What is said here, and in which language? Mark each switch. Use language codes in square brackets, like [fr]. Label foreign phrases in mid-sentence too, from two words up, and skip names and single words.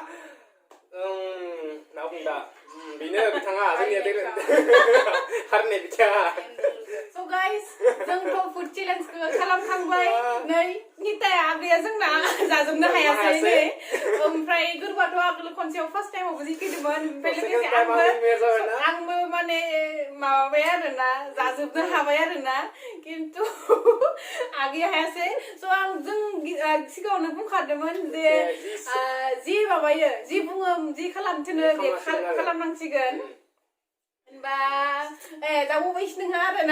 [brx] मा बुंदा बेनो बिथाङा जोंनिया हारने बिथाङा [en] So guys [brx] जोंथ' [en] food challenge [brx] खौ खालामखांबाय नै निताया आगैया जोंना जाजोबनो हायासै नै ओमफ्राय गोरबाथ' आगोल खनसेयाव फार्स्ट टाइमावबो जिखिदोंमोन ओमफ्राय लोगोसे आंबो माने माबाबाय आरोना जाजोबनो हाबाय आरोना खिन्थु आगैया हायासै स' आं जों सिगाङावनो बुंखादोंमोन जे जि माबायो जि बुङो जि खालामथोनो बे खालामनांसिगोन होनबा दा बबायसि नोंहा आरोना